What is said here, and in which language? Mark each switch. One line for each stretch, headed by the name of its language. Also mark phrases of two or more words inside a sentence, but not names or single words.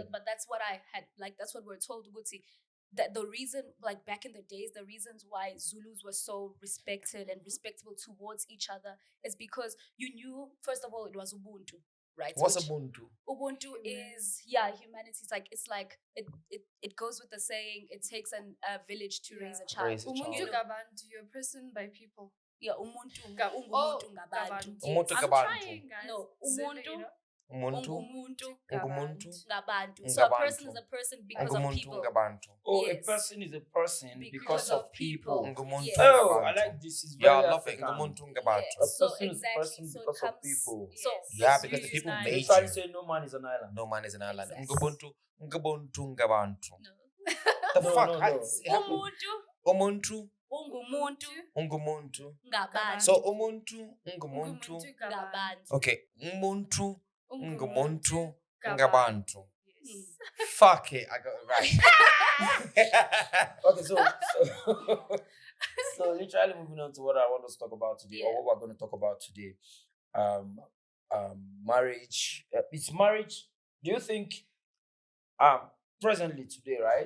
English: that, but that's what I had. Like that's what we're told, Gucci. That the reason, like back in the days, the reasons why Zulus were so respected and respectable towards each other is because you knew, first of all, it was Ubuntu, right? What's Which- Ubuntu? Ubuntu Humanity. is humanity. It's like it goes with the saying, it takes a village to raise a child. Raise a child. You
Zulu: Umuntu
English: know, gabantu, you're a person by people. yeah,
Zulu: umuntu Ga- ungumuntu
English: oh,
Zulu: ngabantu. gabantu. Umuntu
English: Yes. I'm
Zulu: gabantu.
English: trying, guys. No, Zulu,
Zulu: umuntu,
English: you know?
Zulu: Umuntu. ungumuntu Ungumuntu. ngabantu.
English: So a person
Zulu: Ngabantu.
English: is a person because of
Zulu: Ungumuntu
English: people.
Zulu: ngabantu.
English: Oh, Yes. a person is a person because of people.
Zulu: Ungumuntu
English: Yes. Oh, I
Zulu: ngabantu.
English: like this. It's Yeah, very I love it. African.
Zulu: Ungumuntu
English: Yeah,
Zulu: ngabantu.
English: A so person is a exactly. person So it because of comes. people. So Yeah, Yes, because the you people unite. They made try you. to say no man is an island. No man is an island. Exactly.
Zulu: Ubuntu ngabantu.
English: No. The No, fuck? no, How no. does it happen?
Zulu: Umuntu Umuntu ungumuntu ngabantu. So umuntu ngumuntu. ngabantu. Okay, umuntu ngumuntu Ungumuntu ngabantu.
English: Yes. Fuck it, I got it right. Okay, so literally moving on to what I want us to talk about today, or Yeah. what we're going to talk about today, marriage. It's marriage. Do you think presently today, right?